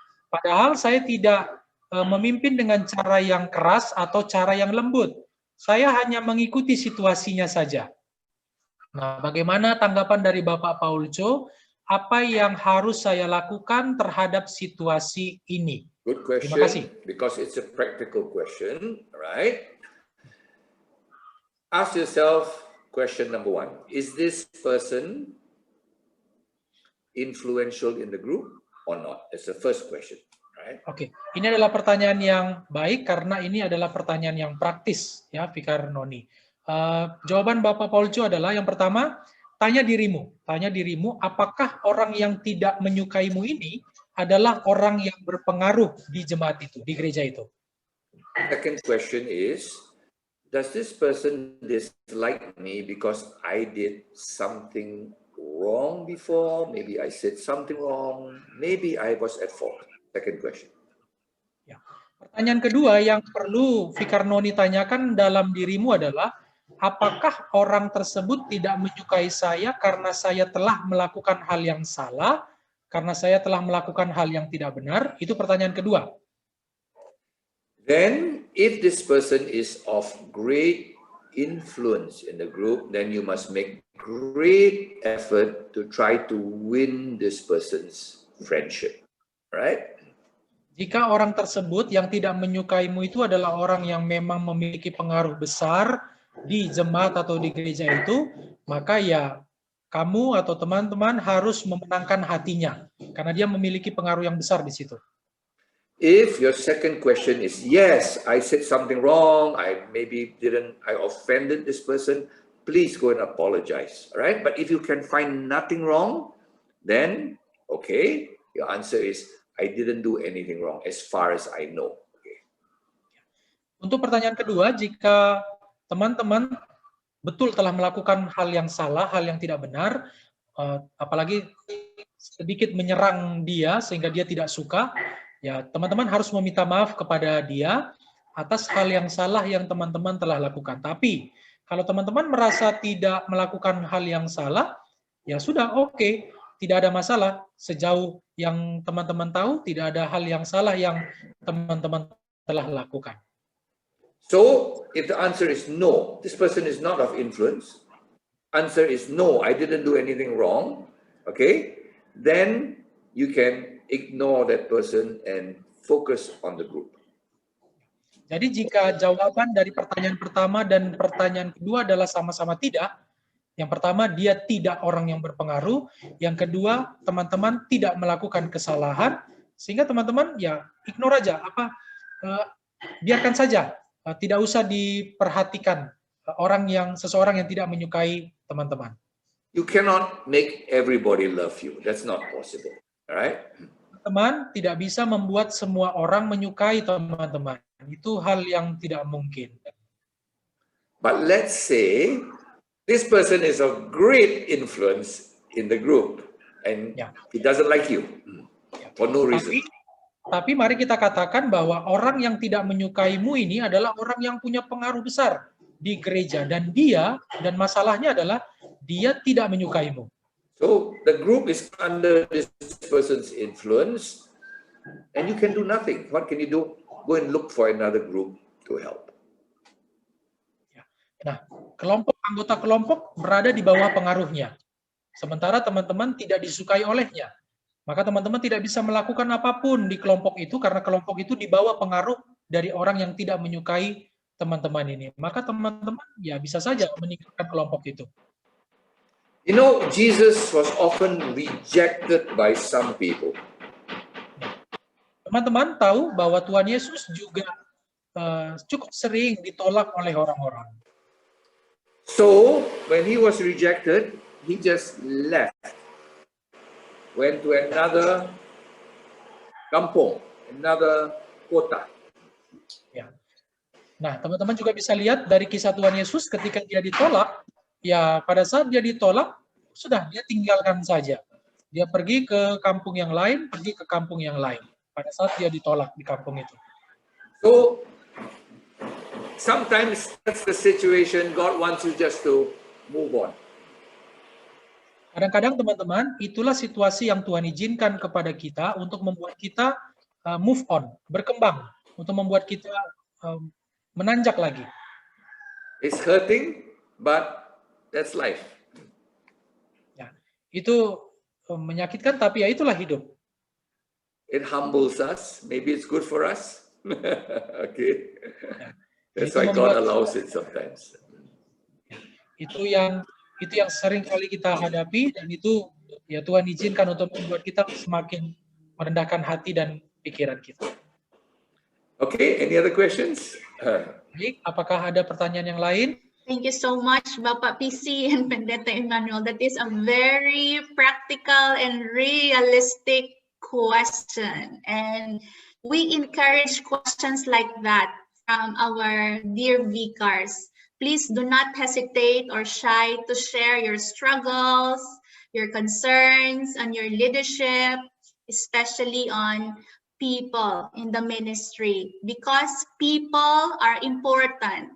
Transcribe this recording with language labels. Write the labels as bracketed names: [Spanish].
[Indonesian] Padahal saya tidak memimpin dengan cara yang keras atau cara yang lembut. Saya hanya mengikuti situasinya saja. Nah, bagaimana tanggapan dari Bapak Paul Cho? Apa yang harus saya lakukan terhadap situasi ini? [English] Good question. [Indonesian] Terima kasih. [English] Because it's a practical question, right? Ask yourself question number 1. Is this person influential in the group or not? It's the first question. Right. [Indonesian] Oke, ini adalah pertanyaan yang baik karena ini adalah pertanyaan yang praktis, ya, Vikar Noni. Jawaban Bapak Paul Cho adalah yang pertama, tanya dirimu, apakah orang yang tidak menyukaimu ini adalah orang yang berpengaruh di jemaat itu, di gereja itu. [English] Second question is, does this person dislike me because I did something wrong before? Maybe I said something wrong. Maybe I was at fault. Second question. [Indonesian] Ya. Pertanyaan kedua yang perlu Vikar Noni tanyakan dalam dirimu adalah, apakah orang tersebut tidak menyukai saya karena saya telah melakukan hal yang salah, karena saya telah melakukan hal yang tidak benar? Itu pertanyaan kedua. [English] Then, if this person is of great influence in the group, then you must make great effort to try to win this person's friendship, right? [Indonesian] Jika orang tersebut yang tidak menyukaimu itu adalah orang yang memang memiliki pengaruh besar di jemaat atau di gereja itu, maka ya kamu atau teman-teman harus memenangkan hatinya, karena dia memiliki pengaruh yang besar di situ. [English] If your second question is, yes, I said something wrong, I offended this person, please go and apologize, all right? But if you can find nothing wrong, then, okay, your answer is, I didn't do anything wrong as far as I know. Okay. [Indonesian] Untuk pertanyaan kedua, jika teman-teman betul telah melakukan hal yang salah, hal yang tidak benar, apalagi sedikit menyerang dia sehingga dia tidak suka, ya teman-teman harus meminta maaf kepada dia atas hal yang salah yang teman-teman telah lakukan. Tapi kalau teman-teman merasa tidak melakukan hal yang salah, ya sudah, oke, tidak ada masalah. Sejauh yang teman-teman tahu, tidak ada hal yang salah yang teman-teman telah lakukan. [English] So, if the answer is no, this person is not of influence, answer is no, I didn't do anything wrong, okay, then you can ignore that person and focus on the group. [Indonesian] Jadi jika jawaban dari pertanyaan pertama dan pertanyaan kedua adalah sama-sama tidak, yang pertama dia tidak orang yang berpengaruh, yang kedua teman-teman tidak melakukan kesalahan, sehingga teman-teman ya ignore aja, biarkan saja. Tidak usah diperhatikan seseorang yang tidak menyukai teman-teman. [English] You cannot make everybody love you. That's not possible. All right? [Indonesian] Teman tidak bisa membuat semua orang menyukai teman-teman. Itu hal yang tidak mungkin. [English] But let's say this person is of great influence in the group and he doesn't like you for no reason. [Indonesian] Tapi mari kita katakan bahwa orang yang tidak menyukaimu ini adalah orang yang punya pengaruh besar di gereja. Dan masalahnya adalah dia tidak menyukaimu. [English] So the group is under this person's influence and you can do nothing. What can you do? Go and look for another group to help. [Indonesian] Nah, anggota kelompok berada di bawah pengaruhnya. Sementara teman-teman tidak disukai olehnya. Maka teman-teman tidak bisa melakukan apapun di kelompok itu karena kelompok itu di bawah pengaruh dari orang yang tidak menyukai teman-teman ini. Maka teman-teman ya bisa saja meninggalkan kelompok itu. [English] You know, Jesus was often rejected by some people. [Indonesian] Teman-teman tahu bahwa Tuhan Yesus juga cukup sering ditolak oleh orang-orang. [English] So, when he was rejected, he just left. Went to another kampung, another kota. [Indonesian] Ya. Nah, teman-teman juga bisa lihat dari kisah Tuhan Yesus ketika dia ditolak, ya pada saat dia ditolak, sudah dia tinggalkan saja. Dia pergi ke kampung yang lain, pergi ke kampung yang lain. Pada saat dia ditolak di kampung itu. [English] So, sometimes that's the situation. God wants you just to move on. [Indonesian] Kadang-kadang teman-teman, itulah situasi yang Tuhan izinkan kepada kita untuk membuat kita [English] move on, [Indonesian] berkembang, untuk membuat kita menanjak lagi. [English] It's hurting, but that's life. [Indonesian] Ya, itu menyakitkan, tapi ya itulah hidup. [English] It humbles us. Maybe it's good for us. Okay. [Indonesian] Ya, [English] That's why God allows it sometimes. [Indonesian] Ya, itu yang sering kali kita hadapi, dan itu ya Tuhan izinkan untuk membuat kita semakin merendahkan hati dan pikiran kita. [English] Okay, any other questions? [Indonesian] Baik, apakah ada pertanyaan yang lain? [English] Thank you so much, Bapak PC and Pendeta Emmanuel. That is a very practical and realistic question. And we encourage questions like that from our dear vicars. Please do not hesitate or shy to share your struggles, your concerns, and your leadership, especially on people in the ministry, because people are important.